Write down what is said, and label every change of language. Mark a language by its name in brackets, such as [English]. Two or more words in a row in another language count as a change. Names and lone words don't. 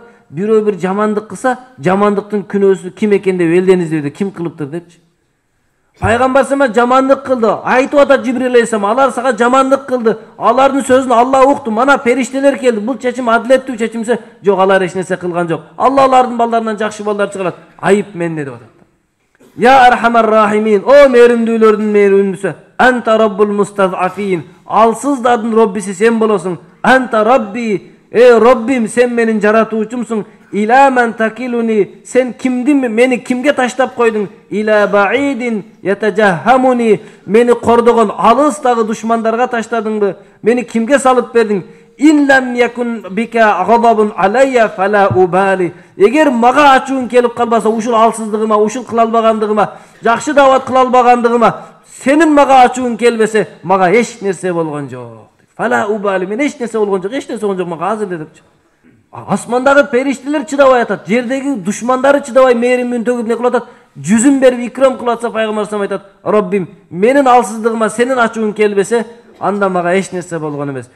[Kyrgyz] Бирөө бир жамандык кылса, жамандыктын күнөөсү ким экен деп элден издейди, ким кылыптыр депчи. Пайгамбар сама жамандык кылды. Айтып атат Жибрил алейхиссалам, алар сага жамандык кылды. Алардын сөзүн Алла укту. Мана периштелер келди. Бул чечим адилеттүү чечимсе, жок, алар эч нерсе кылган жок. Алла алардын балдарынан жакшы балдар чыгарат. Айып менде деп атат. [Arabic] يا أرحم الراحمين, [Kyrgyz] о мээримдүүлөрдүн мээримдүүсү. [Arabic] أنت رب المستضعفين. [Kyrgyz] Алсыздардын Роббиси сен болосуң. [Arabic] أنت ربي, [Kyrgyz] Роббим, сен менин жаратуучумсуң. [Arabic] إلى من تكلني, [Kyrgyz] сен кимдин, мени кимге таштап койдуң? [Arabic] إلى بعيد يتجهمني, [Kyrgyz] мени кордогон алыстагы душмандарга таштадыңбы? Мени кимге салып бердиң? [Arabic] إن لم يكن بك غضب علي فلا أبالي. [Kyrgyz] Эгер мага ачуун келип калбаса, ушул алсыздыгыма, ушул кыла албагандыгыма, жакшы дават кыла албагандыгыма, сенин мага ачуун келбесе, мага эч нерсе болгон жок. [Arabic] فلا أبالي, [Kyrgyz] мен эч нерсе болгон жок, эч нерсе болгон жок, мага азыр депчи. Асмандагы периштелер чыдабай атат, жердеги душмандары чыдабай мээримин төгүп не кылып атат, жүзүн берип икрам кылып атса, пайгамбар [Arabic] صلى الله عليه [Kyrgyz] айтат, Роббим, менин алсыздыгыма сенин ачуун келбесе, анда мага эч нерсе болгон эмес.